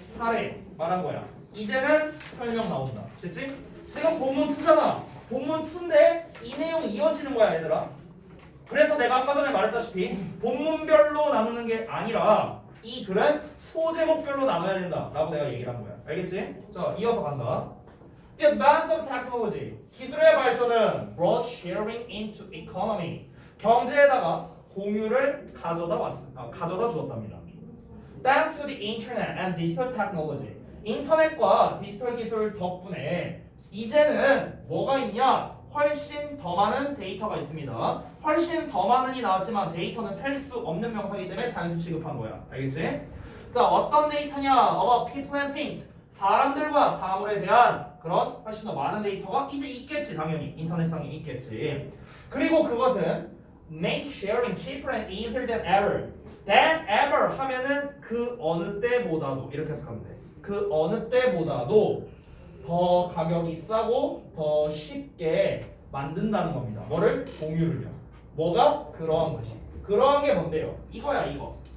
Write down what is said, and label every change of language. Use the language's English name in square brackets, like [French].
[Korean] 사례 말한 거야. 이제는 설명 나온다. 됐지? 지금 본문 2잖아. 본문 2인데 이 내용이 이어지는 거야, 얘들아. 그래서 내가 아까 전에 말했다시피 본문별로 나누는 게 아니라 이 글은 소제목별로 나눠야 된다 라고 내가 얘기를 한 거야. 알겠지? 자, 이어서 간다. [English] The advance of technology. [Korean] 기술의 발전은 [English] brought sharing into economy. [Korean] 경제에다가 공유를 가져다 주었답니다. [English] Thanks to the internet and digital technology. [Korean] 인터넷과 디지털 기술 덕분에 이제는 뭐가 있냐? 훨씬 더 많은 데이터가 있습니다. 훨씬 더 많은이 나왔지만 데이터는 셀 수 없는 명사이기 때문에 단수 취급한 거야. 알겠지? 자, 어떤 데이터냐? [English] About people and things. [Korean] 사람들과 사물에 대한 그런 훨씬 더 많은 데이터가 이제 있겠지. 당연히 인터넷상에 있겠지. 그리고 그것은 [English] make sharing cheaper and easier than ever. [Korean] than ever 하면은 그 어느 때보다도 이렇게 해석하면 돼. 그 어느 때보다도 더 가격이 싸고 더 쉽게 만든다는 겁니다. 뭐를? 공유를요. 뭐가? 그러한 것이. 그러한 게 뭔데요? 이거야 이거.